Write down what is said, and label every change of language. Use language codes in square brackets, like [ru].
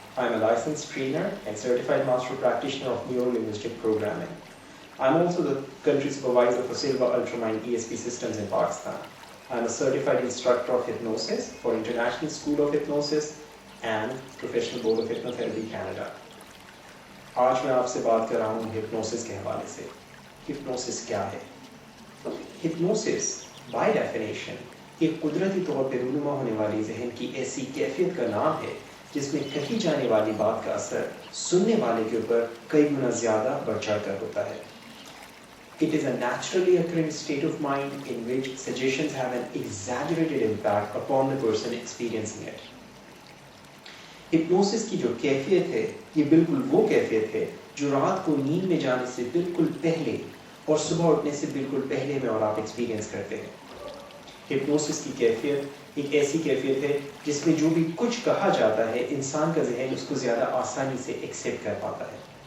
[en] I am a licensed trainer and certified master practitioner of neuro-linguistic programming. I am also the country supervisor for Silva Ultramine ESP systems in Pakistan. I am a certified instructor of hypnosis for International School of Hypnosis and Professional Board of Hypnotherapy Canada. [ur] آج میں آپ سے بات کر رہا ہوں hypnosis کے حوالے سے. ہپنوسس کیا ہے؟ ہپنوسس بائی ڈیفینیشن ایک قدرتی طور پہ رونما ہونے والی ذہن کی ایسی کیفیت کا نام ہے جس میں کہی جانے والی بات کا اثر سننے والے کے اوپر کئی گنا زیادہ بڑھ چڑھ کر ہوتا ہے. [en] It is a naturally occurring state of mind in which suggestions have an exaggerated impact upon the person experiencing it. [ur] Hypnosis کی جو کیفیت ہے یہ بالکل وہ کیفیت ہے جو رات کو نیند میں جانے سے بالکل پہلے اور صبح اٹھنے سے بالکل پہلے میں اور آپ ایکسپیرینس کرتے ہیں. ہپنوسس کی کیفیت ایک ایسی کیفیت ہے جس میں جو بھی کچھ کہا جاتا ہے انسان کا ذہن اس کو زیادہ آسانی سے ایکسیپٹ کر پاتا ہے.